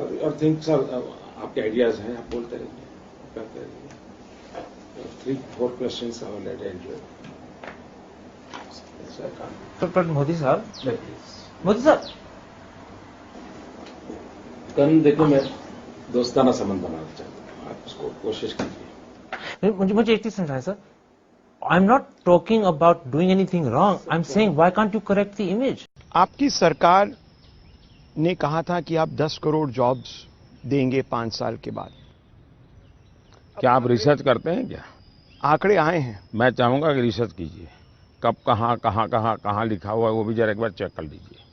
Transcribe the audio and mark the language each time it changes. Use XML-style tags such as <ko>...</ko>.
<en>Your things are</en> <hi>आपके ideas हैं, आप बोलते रहिए, करते रहिए।</hi> <en>3-4 questions I will let enjoy.</en> <hi>पर मोदी साहब, मोदी साहब, कल देखो मैं दोस्ताना संबंध बनाना चाहता हूँ, आप उसको कोशिश कीजिए। मुझे एक चीज समझाएं sir.</hi> <en>I'm not talking about doing anything wrong. I'm saying why can't you correct the image?</en> <hi>आपकी सरकार ने कहा था कि आप 10 करोड़ जॉब्स देंगे 5 साल के बाद। क्या आप रिसर्च करते हैं क्या? आंकड़े आए हैं। मैं चाहूंगा कि रिसर्च कीजिए, कब कहाँ लिखा हुआ है वो भी जरा एक बार चेक कर लीजिए।</hi>